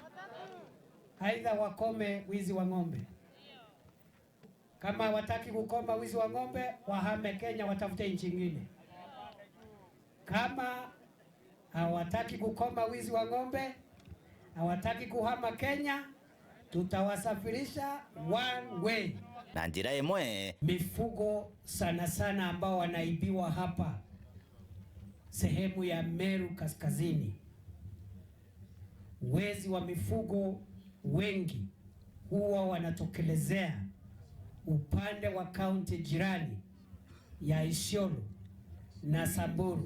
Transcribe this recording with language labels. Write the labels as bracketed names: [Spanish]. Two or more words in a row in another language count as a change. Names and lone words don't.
[Swahili] Aidha wakome wizi wa ng'ombe. Kama wataki kukoma wizi wa ng'ombe, wahame Kenya watafute nchi nyingine. Kama hawataki kukoma wizi wa ng'ombe, hawataki kuhama Kenya, tutawasafirisha [English] one way. [Meru] Na njira imwe [Swahili] Mifugo sana sana ambao wanaibiwa hapa sehemu ya Meru kaskazini. Wezi wa mifugo wengi huwa wanatokelezea upande wa kaunti jirani ya Isiolo na Samburu.